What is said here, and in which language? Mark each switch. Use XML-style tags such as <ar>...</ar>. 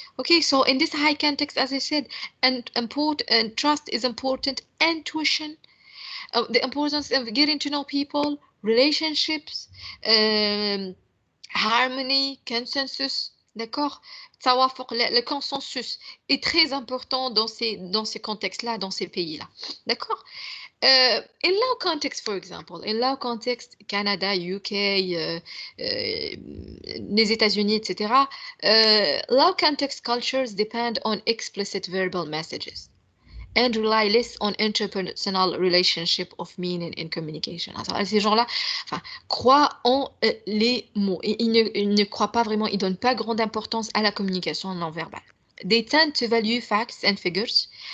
<en>Okay, so in this high context, as I said, and trust is important, intuition, the importance of getting to know people, relationships, harmony, consensus,</en> <fr>d'accord? Le consensus est très important dans ces contextes-là, dans ces pays-là, d'accord?</fr> <en>In low context, for example, in low context, Canada, UK, les États-Unis, etc., low context cultures depend on explicit verbal messages and rely less on interpersonal relationship of meaning in communication.</en> <fr>Alors, ces gens-là, enfin, croient en les mots. Ils ne croient pas vraiment, ils ne donnent pas grande importance à la communication non verbale.</fr> <en>They tend to value facts and figures.</en>